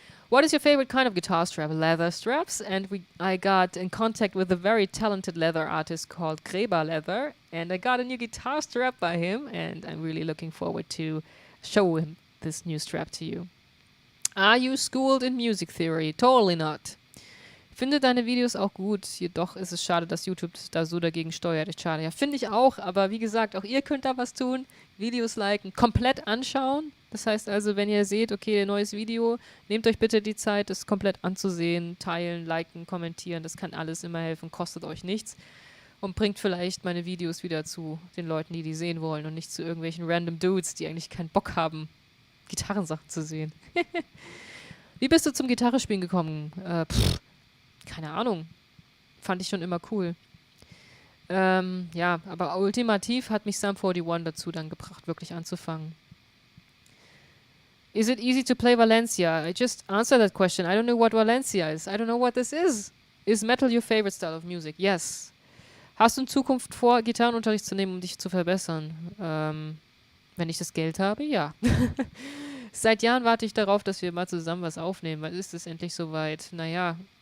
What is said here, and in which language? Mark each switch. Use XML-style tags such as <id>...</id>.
<en>What is your favorite kind of guitar strap? Leather straps. And I got in contact with a very talented leather artist called Greba Leather. And I got a new guitar strap by him. And I'm really looking forward to show him this new strap to you. Are you schooled in music theory? Totally not.</en> <de>Finde deine Videos auch gut. Jedoch ist es schade, dass YouTube da so dagegen steuert. Ist schade. Ja, finde ich auch. Aber wie gesagt, auch ihr könnt da was tun. Videos liken, komplett anschauen. Das heißt also, wenn ihr seht, okay, neues Video, nehmt euch bitte die Zeit, es komplett anzusehen, teilen, liken, kommentieren. Das kann alles immer helfen, kostet euch nichts. Und bringt vielleicht meine Videos wieder zu den Leuten, die sehen wollen und nicht zu irgendwelchen random Dudes, die eigentlich keinen Bock haben, Gitarrensachen zu sehen. Wie bist du zum Gitarrespielen gekommen? Keine Ahnung. Fand ich schon immer cool. Ja, aber ultimativ hat mich Sum 41 dazu dann gebracht, wirklich anzufangen.</de> <en>Is it easy to play Valencia? I just answered that question. I don't know what Valencia is. I don't know what this is. Is Metal your favorite style of music? Yes.</en> <de>Hast du in Zukunft vor, Gitarrenunterricht zu nehmen, um dich zu verbessern? Wenn ich das Geld habe, ja. Seit Jahren warte ich darauf, dass wir mal zusammen was aufnehmen. Wann ist es endlich soweit? Naja.</de>